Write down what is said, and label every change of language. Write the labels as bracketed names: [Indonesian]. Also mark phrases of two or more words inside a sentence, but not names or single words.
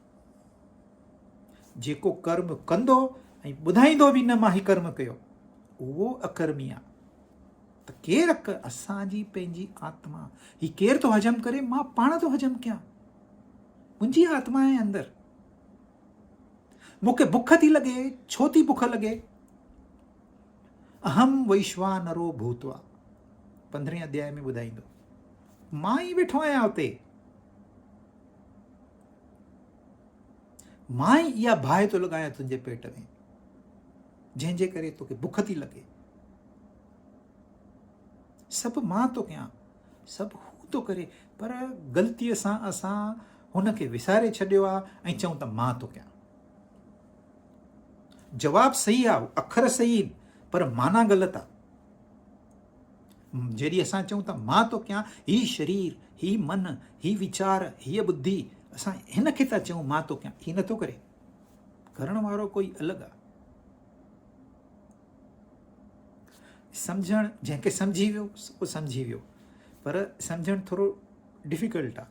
[Sindhi] जेको कर्म कंदो ऐं ॿुधाईंदो बि न मां ही कर्म कयो, उहो अकर्मी आहे। त केरु अकड़? असांजी पंहिंजी आत्मा। ही केरु थो हजम करे? मां पाण थो हजम कयां। मुंहिंजी आत्मा आहे अंदरि। मूंखे बुख थी लॻे। छो थी बुख लॻे? [Sanskrit] अहम वैश्वानरो भूतवा [Sindhi] 15 अध्याय में ॿुधाईंदो। मां ई वेठो आहियां हुते। मां ई इहा बाहि थो लॻायां तुंहिंजे पेट में, जंहिंजे करे तोखे बुख थी लॻे। सभु मां थो कयां, सभु हू थो करे, पर ग़लतीअ सां असां हुनखे विसारे छॾियो आहे ऐं चऊं त मां थो कयां। जवाबु सही आहे, अखर सही आहिनि, पर माना ग़लति आहे। जॾहिं असां चऊं त मां थो कयां, ही शरीर, ही मन, ही वीचार, हीअ बुद्धि, असां हिन खे था चऊं मां थो कयां। ही नथो करे, करण वारो कोई अलॻि आहे। सम्झणु, जंहिंखे सम्झी वियो उहो सम्झी वियो, पर सम्झणु थोरो डिफिकल्ट आहे।